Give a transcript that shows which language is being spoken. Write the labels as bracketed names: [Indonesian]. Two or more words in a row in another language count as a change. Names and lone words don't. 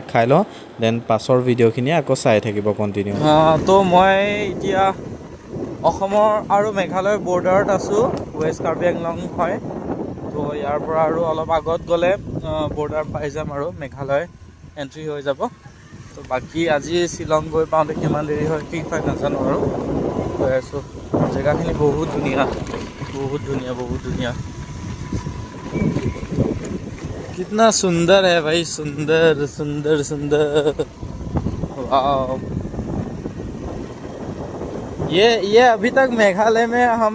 [Assamese] খাই লওঁ দেন পাছৰ ভিডিঅ'খিনি আকৌ চাই থাকিব কণ্টিনিউ তো মই এতিয়া অসমৰ আৰু মেঘালয় বৰ্ডাৰত আছোঁ ৱেষ্ট কাৰ্বি আংলং হয় তো ইয়াৰ পৰা আৰু অলপ আগত গ'লে বৰ্ডাৰ পাই যাম আৰু মেঘালয় এণ্ট্ৰি হৈ যাব তো বাকী আজি শ্বিলং গৈ পাওঁতে কিমান দেৰি হয় কি হয় নাজানো আৰু গৈ আছোঁ জেগাখিনি বহুত ধুনীয়া বহুত ধুনীয়া বহুত ধুনীয়া [Hindi] कितना सुंदर है भाई सुंदर सुंदर सुंदर वाह ये अभी तक मेघालय में हम